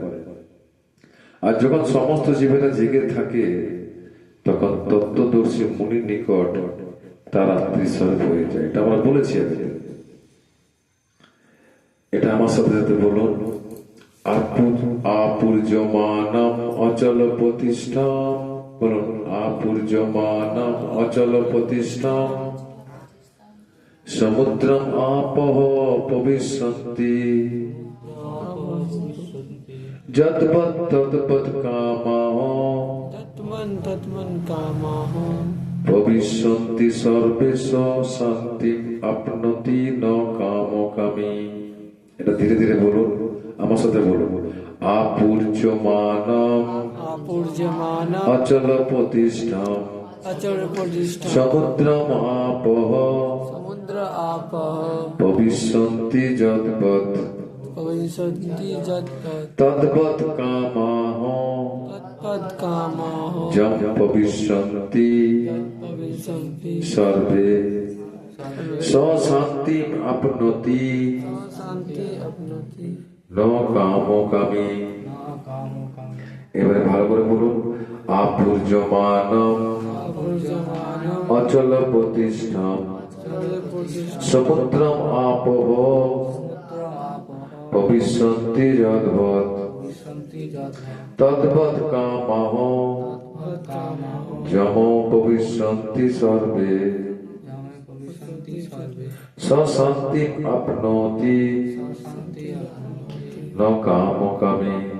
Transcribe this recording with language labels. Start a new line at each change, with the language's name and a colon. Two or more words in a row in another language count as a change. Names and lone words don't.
Bangla: আর যখন সমস্ত জীবেরা জেগে থাকে তখন তত্ত্বদর্শী মুনির নিকট তার রাত্রি স্বরূপ হয়ে যায়। এটা আমরা বলেছি আগে। এটা আমার সাথে সাথে বলুন।
Sanskrit: আপূর্যমানম অচল প্রতিষ্ঠাম, বলুন আপূর্যমানম অচল প্রতিষ্ঠাম সমুদ্রম আপহ ভবিষ্যন্তি যদ্বৎ তদ্বৎ কামাহ ভবিষ্যন্তি সর্বেশ শান্তিম আপনতি ন কামকামী।
Bangla: এটা ধীরে ধীরে বলুন, আমার সাথে বলুন।
Sanskrit: আপূর্যমানম অচল প্রতিষ্ঠাম সমুদ্রম আপহ ভবিষ্যন্তি যদ্বৎ তদ্বৎ কামাহ যম ভবিষ্যন্তি সর্বে শান্তিম আপনতি ন কামকামী।
Bangla: এবারে ভালো করে বলুন।
Sanskrit: আপূর্যমানম অচল প্রতিষ্ঠাম সমুদ্রম আপহ ভবিষ্যন্তি যদ্বৎ তদ্বৎ কামাহ যম ভবিষ্যন্তি সর্বে শান্তিম আপনতি ন কামকামী।